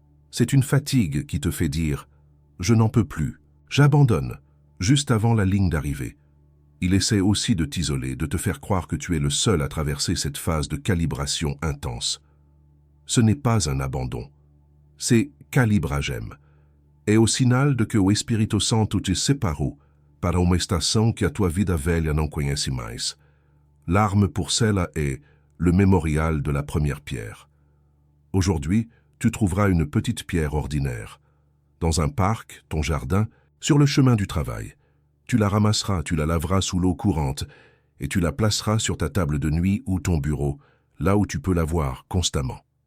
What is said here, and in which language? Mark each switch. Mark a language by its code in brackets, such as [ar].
[fr] C'est une fatigue qui te fait dire « Je n'en peux plus, j'abandonne », juste avant la ligne d'arrivée. Il essaie aussi de t'isoler, de te faire croire que tu es le seul à traverser cette phase de calibration intense. Ce n'est pas un abandon, c'est calibragem. [pt] É o sinal de que o Espírito Santo te separou para uma estação que a tua vida velha não conhece mais. [fr] L'arme pour cela est le mémorial de la première pierre. Aujourd'hui, tu trouveras une petite pierre ordinaire. Dans un parc, ton jardin, sur le chemin du travail. Tu la ramasseras, tu la laveras sous l'eau courante et tu la placeras sur ta table de nuit ou ton bureau, là où tu peux la voir constamment.